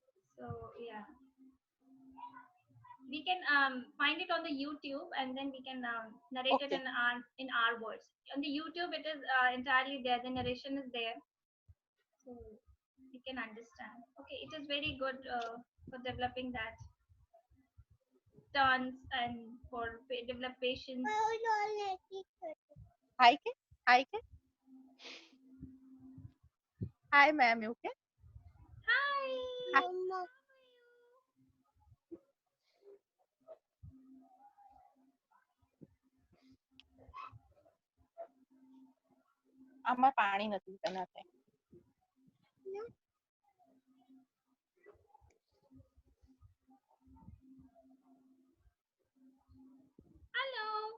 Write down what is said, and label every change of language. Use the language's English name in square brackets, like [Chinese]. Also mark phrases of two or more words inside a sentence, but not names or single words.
[English] So yeah, we can find it on the YouTube and then we can narrate it Okay. in our words. On the YouTube, it is entirely there. The narration is there, so you can understand. Okay, it is very good for developing that turns and for develop patience. Hi, Ke? Hi, Ke? Hi, ma'am. You okay? Hi. Hi. [Gujarati] આમાં પાણી નથી બનાતે. [English] Hello.